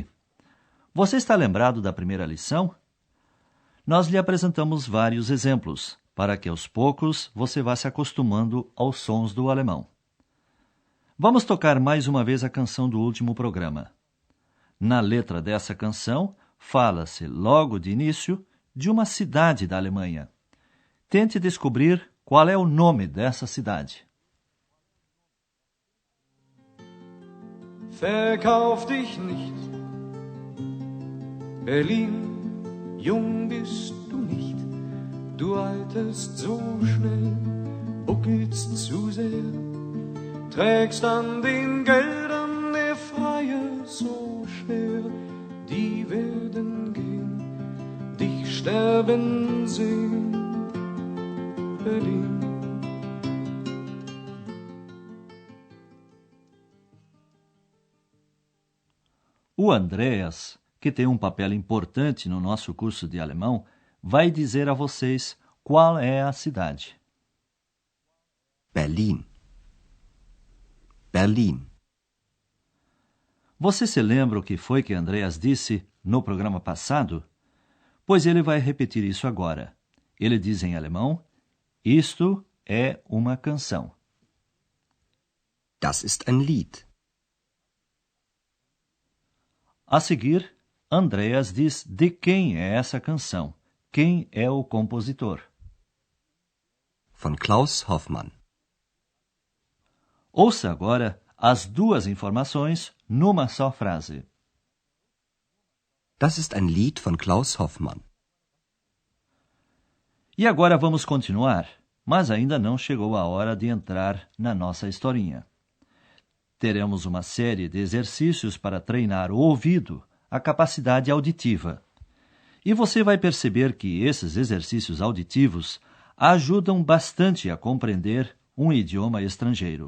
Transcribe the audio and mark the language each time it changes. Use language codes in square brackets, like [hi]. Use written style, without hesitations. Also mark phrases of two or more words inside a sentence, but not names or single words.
[pt] Você está lembrado da primeira lição? Nós lhe apresentamos vários exemplos, para que aos poucos você vá se acostumando aos sons do alemão. Vamos tocar mais uma vez a canção do último programa. Na letra dessa canção, fala-se logo de início de uma cidade da Alemanha. Tente descobrir qual é o nome dessa cidade. [de] Verkauf dich nicht, Berlin, jung bist du nicht, du alterst so schnell, buckelst zu sehr, trägst an den Geldern der Freie so schwer, die werden gehen, dich sterben sehen, Berlin. [pt] O Andreas, que tem um papel importante no nosso curso de alemão, vai dizer a vocês qual é a cidade. Berlin. Berlin. Você se lembra o que foi que Andreas disse no programa passado? Pois ele vai repetir isso agora. Ele diz em alemão: isto é uma canção. [de] Das ist ein Lied. [pt] A seguir, Andreas diz de quem é essa canção, quem é o compositor. [de] Von Klaus Hoffmann. [pt] Ouça agora as duas informações numa só frase. [de] Das ist ein Lied von Klaus Hoffmann. [pt] E agora vamos continuar, mas ainda não chegou a hora de entrar na nossa historinha. Teremos uma série de exercícios para treinar o ouvido, a capacidade auditiva. E você vai perceber que esses exercícios auditivos ajudam bastante a compreender um idioma estrangeiro.